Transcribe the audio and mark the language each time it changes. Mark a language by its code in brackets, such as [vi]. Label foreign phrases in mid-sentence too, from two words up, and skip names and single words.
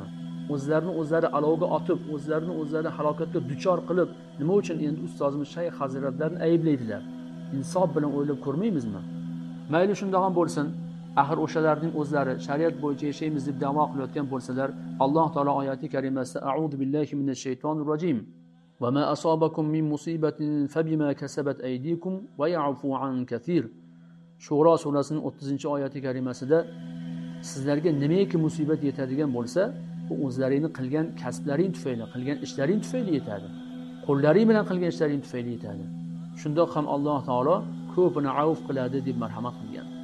[uz] O'zlari alovga otib, o'zlari halokatga duchor qilib, nima uchun endi ustozimiz Shayx Hazratlarini ayblaydilar? Insof bilan o'ylab ko'rmaymizmi? Mayli shunday ham bo'lsin. Axir o'shalarning o'zlari shariat bo'yicha yashaymiz deb da'vo qilayotgan bo'lsalar, Alloh taolo oyati karimasida [ar] أعوذ بالله من الشيطان الرجيم. وما أصابكم من مصيبة فبما كسبت أيديكم ويعفو عن كثير. [uz] Shura surasining 30-oyati karimasida sizlarga nimaiki musibat yetadigan bo'lsa, bu o'zlaringni qilgan kasblaring tufayli, qilgan ishlaring tufayli yetadi. Qo'llaring bilan qilgan ishlaring tufayli yetadi. Shundoq ham Alloh taolo ko'pini avf qiladi deb marhamat qilgan.